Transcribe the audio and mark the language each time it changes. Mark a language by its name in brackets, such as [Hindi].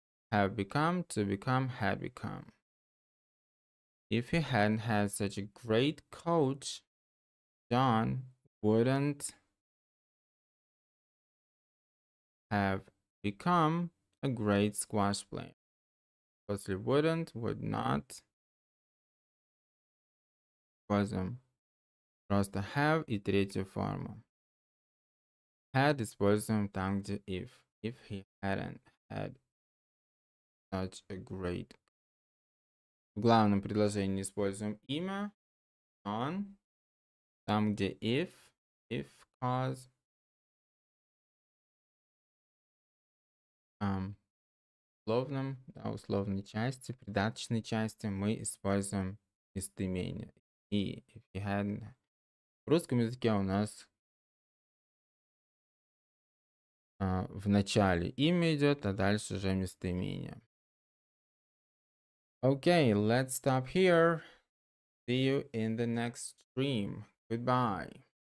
[English] Have become, to become, had become. If he hadn't had such a great coach, John wouldn't have become a great squash player. [Russian] После [English] wouldn't, would not. [Russian] Используем просто have и третью форму. Had используем там, где if. [English] If he hadn't had such a great. [Russian] В главном предложении используем имя on. Там, где if, cause. Условном, да, условной части, придаточной части мы используем местоимение. [English] И if you hadn't. [Russian] В русском языке у нас в начале имя идет, а дальше уже местоимение. [English] Okay, let's stop here. See you in the next stream. Goodbye.